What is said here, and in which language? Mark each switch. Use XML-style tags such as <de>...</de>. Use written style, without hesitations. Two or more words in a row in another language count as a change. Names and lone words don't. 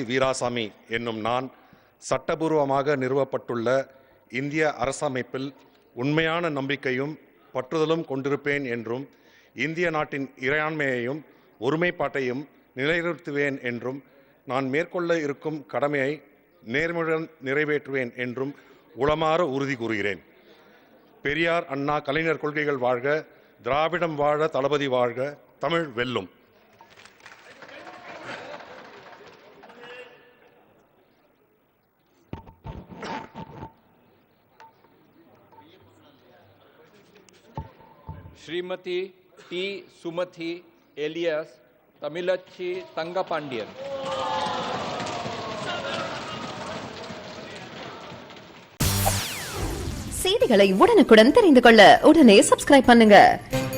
<ta>வீராசாமி என்னும் நான் சட்டபூர்வமாக நிறுவப்பட்டுள்ள இந்திய அரசமைப்பில் உண்மையான நம்பிக்கையும் பற்றுதலும் கொண்டிருப்பேன் என்றும் இந்திய நாட்டின் இறையாண்மையையும் ஒருமைப்பாட்டையும் நிலைநிறுத்துவேன் என்றும் நான் மேற்கொள்ள இருக்கும் கடமையை நேர்மையுடன் நிறைவேற்றுவேன் என்றும் உளமாற உறுதி கூறுகிறேன். பெரியார், அண்ணா, கலைஞர் கொள்கைகள் வாழ்க, திராவிடம் வாழ, தளபதி வாழ்க, தமிழ் வெல்லும். श्रीमती टी सुमथी एलियस तमिलच्ची तंगपांडियन. செய்திகளை உடனுக்குடன் தெரிந்து கொள்ள உடனே சப்ஸ்கிரைப் பண்ணுங்க.</ta>